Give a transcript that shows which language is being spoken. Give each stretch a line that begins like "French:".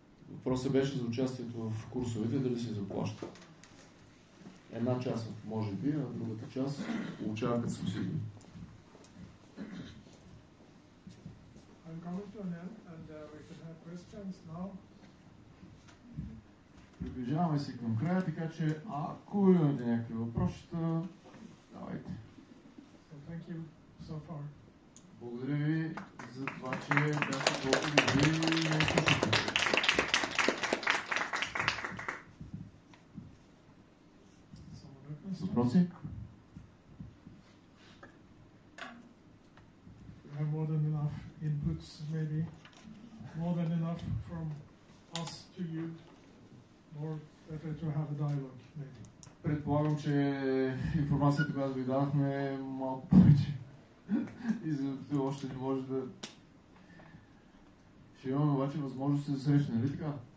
Bulgarian: Въпросът беше за участието в курсовете, дали се заплаща. Една част може би, а другата част получава като субсидия.
English: I'm coming to an end, and we can have questions now.
Bulgarian: Приближаваме се към края, така че ако имате някакви въпроси, давайте.
English: So thank you so far.
Bulgarian: Благодаря ви за това, че бяхте толкова добри и ме слушате. Въпроси?
English: We have more than enough inputs, maybe more than enough from us to you. More better to have a dialogue, maybe.
Bulgarian: Предполагам, че информацията, която ви дадахме, е малко повече. И за още не може да... Ще имаме обаче възможност да се срещне, нали така?